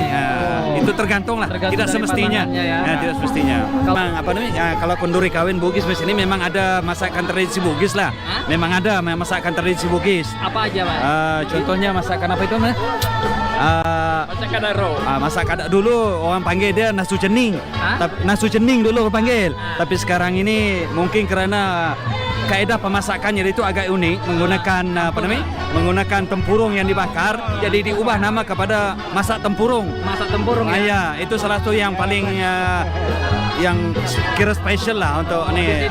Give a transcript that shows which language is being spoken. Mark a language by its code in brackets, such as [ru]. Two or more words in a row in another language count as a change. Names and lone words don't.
[ms] Itu tergantung lah, tidak semestinya. Tidak semestinya. Kalau kenduri kawin Bugis di sini memang ada masakan tradisi Bugis lah. Memang ada masakan tradisi Bugis. Apa aja Pak? Contohnya masakan apa itu? Masakan daro. Masakan dulu orang panggil dia nasu cening. Nasu cening dulu orang panggil. Tapi sekarang ini mungkin karena kaedah pemasakannya itu agak unik, menggunakan menggunakan tempurung yang dibakar, jadi diubah nama kepada masak tempurung. Masak tempurung ya? Iya, itu salah satu yang paling yang kira spesial lah untuk ini.